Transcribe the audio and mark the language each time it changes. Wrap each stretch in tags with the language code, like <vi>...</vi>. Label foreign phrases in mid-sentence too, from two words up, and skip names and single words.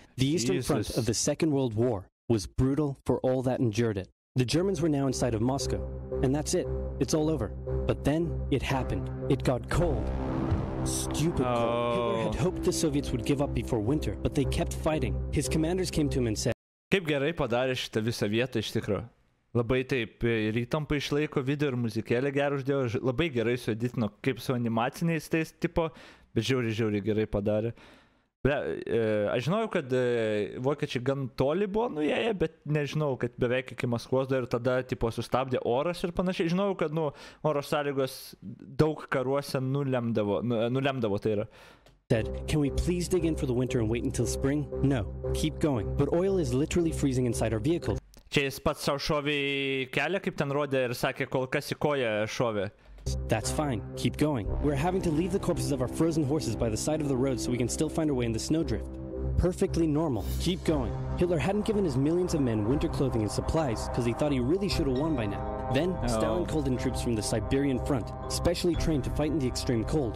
<en>The Eastern Front of the Second World War was brutal for all that endured it. The Germans were now inside of Moscow, and that's it. It's all over. But then it happened. It got cold. Stupid cold. Hitler had hoped the Soviets would give up before winter, but they kept fighting. His commanders came to him and said,</en> <lt>Kaip gerai padarė šitą visą vietą iš tikrųjų. Labai taip ir įtampą išlaiko video ir muzikėlę gerą uždėjo. Labai gerai sueditino kaip su animaciniais tais tipo, bet žiauriai gerai padarė. Aš žinau, kad vokiečiai gan toli buvo nuėję, bet nežinau, kad beveik iki Maskvos dar ir tada tipo sustabdė oras ir panašiai. Žinau, kad oro sąlygos daug karuose nulemdavo tai yra.</lt> <en>Said, can we please dig in for the winter and wait until spring? No, keep going. But oil is literally freezing inside our vehicles.</en> <lt>Čia jis pats savo šovė į kelią, kaip ten rodė ir sakė, kol kas į koją šovė.</lt> <en>That's fine. Keep going. We're having to leave the corpses of our frozen horses by the side of the road so we can still find our way in the snowdrift. Perfectly normal. Keep going. Hitler hadn't given his millions of men winter clothing and supplies because he thought he really should have won by now. Then, Stalin called in troops from the Siberian front, specially trained to fight in the extreme cold.</en>